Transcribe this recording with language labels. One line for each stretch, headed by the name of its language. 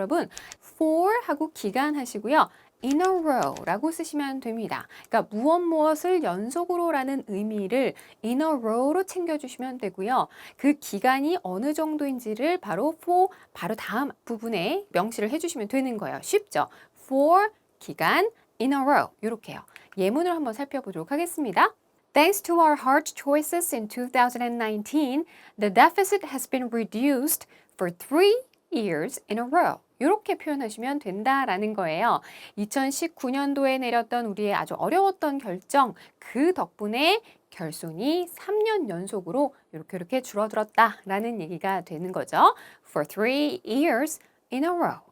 Korean: 여러분, for 하고 기간 하시고요.
English: in a row
Korean: 라고 쓰시면 됩니다. 그러니까 무엇을 연속으로 라는 의미를
English: in a row
Korean: 로 챙겨주시면 되고요. 그 기간이 어느 정도인지를 바로 for 바로 다음 부분에 명시를 해주시면 되는 거예요. 쉽죠?
English: for 기간 in a row 이렇게요.
Korean: 예문을 한번 살펴보도록 하겠습니다.
English: Thanks to our hard choices in 2019, the deficit has been reduced for 3 years in a row.
Korean: 이렇게 표현하시면 된다라는 거예요. 2019년도에 내렸던 우리의 아주 어려웠던 결정, 그 덕분에 결손이 3년 연속으로 이렇게 줄어들었다라는 얘기가 되는 거죠.
English: For 3 years in a row.